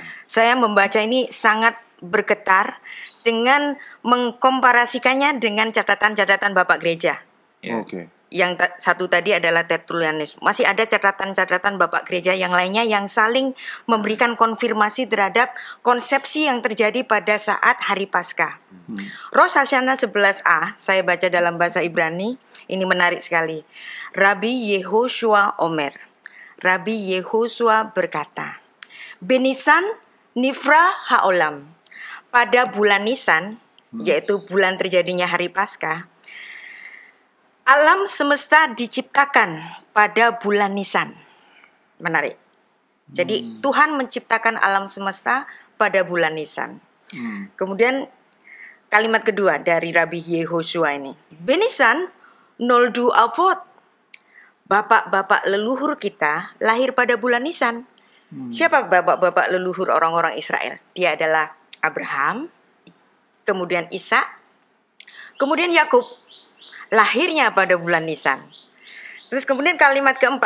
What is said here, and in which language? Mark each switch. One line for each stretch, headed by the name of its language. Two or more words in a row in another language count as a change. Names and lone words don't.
Indonesian: Saya membaca ini sangat bergetar dengan mengkomparasikannya dengan catatan-catatan Bapak Gereja. Ya. Oke. Yang satu tadi adalah Tertullianus. Masih ada catatan-catatan Bapak Gereja yang lainnya yang saling memberikan konfirmasi terhadap konsepsi yang terjadi pada saat hari Paskah. Rosh Hashanah 11a, saya baca dalam bahasa Ibrani, ini menarik sekali.
Hebrew: רבי יהושע אומר.
Indonesian: Rabbi Yehoshua berkata,
Hebrew: בניסן נברא העולם.
Indonesian: Pada bulan Nisan, yaitu bulan terjadinya hari Paskah, alam semesta diciptakan pada bulan Nisan. Menarik. Jadi Tuhan menciptakan alam semesta pada bulan Nisan. Kemudian kalimat kedua dari Rabbi Yehoshua ini.
Hebrew: בניסן נולדו אבות.
Indonesian: Bapak-bapak leluhur kita lahir pada bulan Nisan. Siapa bapak-bapak leluhur orang-orang Israel? Dia adalah Abraham, kemudian Ishak, kemudian Yakub. Lahirnya pada bulan Nisan. Terus kemudian kalimat keempat.